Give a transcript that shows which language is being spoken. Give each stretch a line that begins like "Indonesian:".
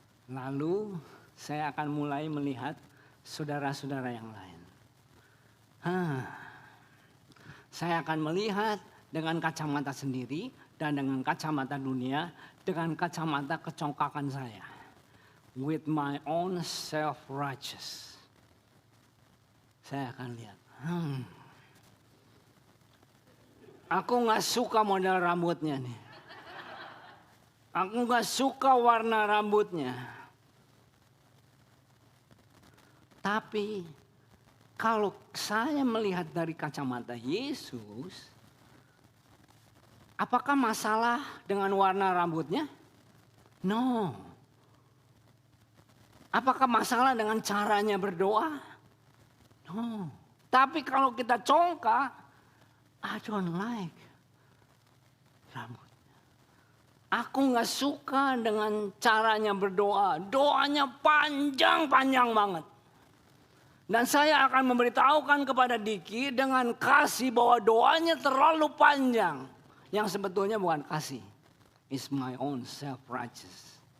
Indonesian: Lalu saya akan mulai melihat saudara-saudara yang lain. Saya akan melihat dengan kacamata sendiri dan dengan kacamata dunia, dengan kacamata kecongkakan saya.
English: With my own self-righteous.
Indonesian: Saya akan lihat. Aku gak suka model rambutnya nih. Aku gak suka warna rambutnya. Tapi kalau saya melihat dari kacamata Yesus, apakah masalah dengan warna rambutnya? No. Apakah masalah dengan caranya berdoa? No. Tapi kalau kita congkak,
English: I don't like
Indonesian: rambut. Aku gak suka dengan caranya berdoa. Doanya panjang-panjang banget. Dan saya akan memberitahukan kepada Diki dengan kasih bahwa doanya terlalu panjang. Yang sebetulnya bukan kasih.
English: It's my own self-righteous.